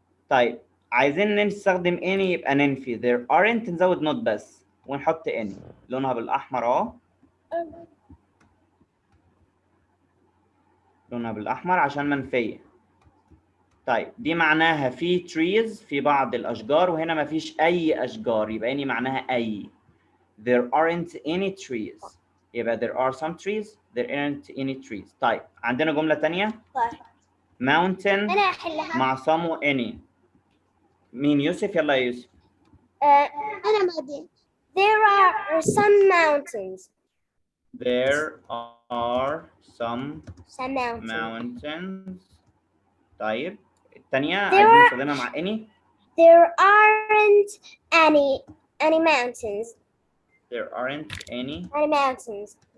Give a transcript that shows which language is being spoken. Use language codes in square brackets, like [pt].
[ar] طيب عايزين نستخدم any يبقى ننفي there aren't، نزود not بس ونحط any لونها بالأحمر أهو. لونها بالأحمر عشان منفية. طيب دي معناها في trees، في بعض الأشجار، وهنا ما فيش أي أشجار، يبقى أني معناها أي. [en] There aren't any trees. يبقى there are some trees. There aren't any trees. [ar] طيب عندنا جملة تانية. [en] mountain [ar] أنا أحلها. مع some و any. مين يوسف؟ يلا يا يوسف. أنا بعدين. [en] There are some mountains. There are some mountains. [ar] طيب الثانية عايزين نستخدمها مع any. [en] There aren't any mountains. There aren't any mountains.